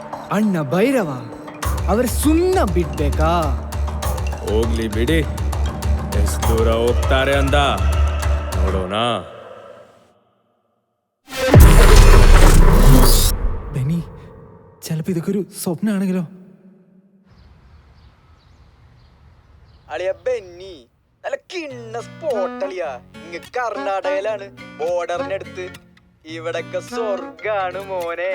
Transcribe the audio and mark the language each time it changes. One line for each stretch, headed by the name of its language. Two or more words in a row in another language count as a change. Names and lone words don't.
Kannada: ಅಣ್ಣ ಭೈರವ ಅವರ ಸುಣ್ಣ ಬಿಡ್ಬೇಕಾ? ಹೋಗ್ಲಿ ಬಿಡಿ, ಎಷ್ಟು ದೂರ ಹೋಗ್ತಾರೆ ಅಂದ ನೋಡೋಣ.
Malayalam: ബെന്നി, ചിലപ്പോ ഇതൊക്കെ ഒരു സ്വപ്നമാണെങ്കിലോ? അളിയ ബെന്നി, നല്ല കിണ്ണ സ്പോട്ട് അളിയാ. ഇങ്ങ കർണാടകയിലാണ്, ബോർഡറിനടുത്ത്. ഇവിടൊക്കെ സ്വർഗാണ് മോനെ.